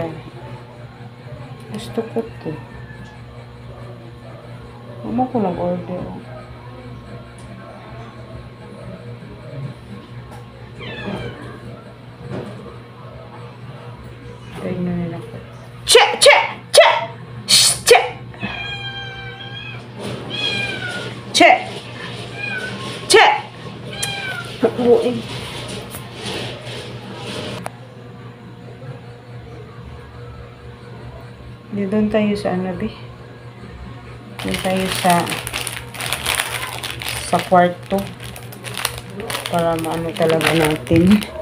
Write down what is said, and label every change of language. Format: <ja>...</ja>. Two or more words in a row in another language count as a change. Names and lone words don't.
<tl>Gusto ko to. Mama ko lang order. Tingnan nila ko. Che! Che! Che! Shh! Che! Che! Che! Buuin. Doon tayo sa ano, be? Doon tayo sa kwarto. Para maano talaga natin.</tl>